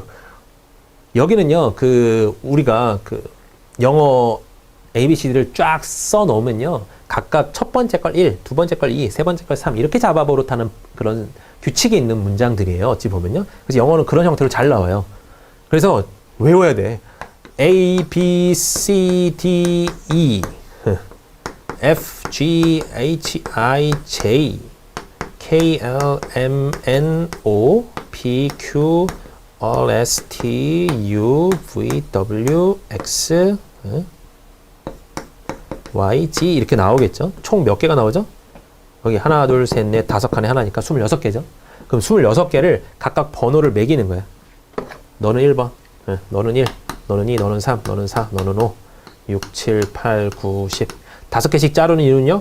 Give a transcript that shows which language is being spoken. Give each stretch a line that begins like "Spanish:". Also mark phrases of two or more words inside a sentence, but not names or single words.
Korean: 여기는요, 우리가 영어 ABCD를 쫙 써 놓으면요, 각각 첫 번째 걸 1, 두 번째 걸 2, 세 번째 걸 3, 이렇게 잡아 버릇하는 그런 규칙이 있는 문장들이에요. 어찌 보면요. 그래서 영어는 그런 형태로 잘 나와요. 그래서 외워야 돼.
English: A, B, C, D, E, F, G, H, I, J, K, L, M, N, O, P, Q, R, S, T, U, V, W, X, Y,
Korean: G 이렇게 나오겠죠. 총 몇 개가 나오죠? 여기 하나, 둘, 셋, 넷, 다섯 칸에 하나니까 26개죠. 그럼 26개를 각각 번호를 매기는 거야. 너는 1번, 너는 1, 너는 2, 너는 3, 너는 4, 너는 5, 6, 7, 8, 9, 10. 5개씩 자르는 이유는요.